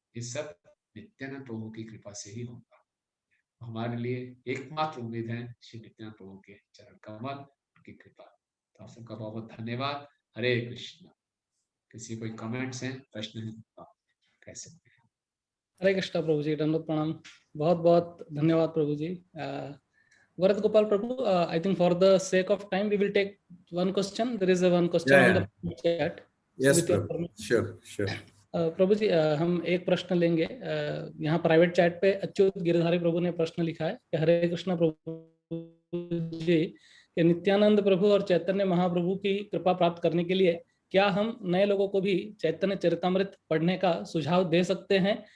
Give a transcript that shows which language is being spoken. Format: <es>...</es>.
<hi>ये सब नित्यानंद प्रभु की कृपा से ही होगा। हमारे लिए एकमात्र उम्मीद है श्री नित्यानंद प्रभु के चरण कमल की कृपा। तो आप सबका बहुत बहुत धन्यवाद। हरे कृष्ण। किसी कोई कमेंट्स हैं, प्रश्न हैं, आप कह सकते हैं। हरे कृष्णा प्रभु जी, दंडवत प्रणाम। बहुत बहुत धन्यवाद प्रभु जी।</hi> <en>Varat Gopal Prabhu, I think for the sake of time, we will take one question. There is a one question on the chat. Yes, With your Prabhu. permission. Sure.</en> <hi>प्रभु जी, हम एक प्रश्न लेंगे। यहाँ प्राइवेट चैट पे अच्युत गिरधारी प्रभु ने प्रश्न लिखा है कि हरे कृष्ण प्रभु जी, कि नित्यानंद प्रभु और चैतन्य महाप्रभु की कृपा प्राप्त करने के लिए क्या हम नए लोगों को भी चैतन्य चरितामृत पढ़ने का सुझाव दे सकते हैं?</hi>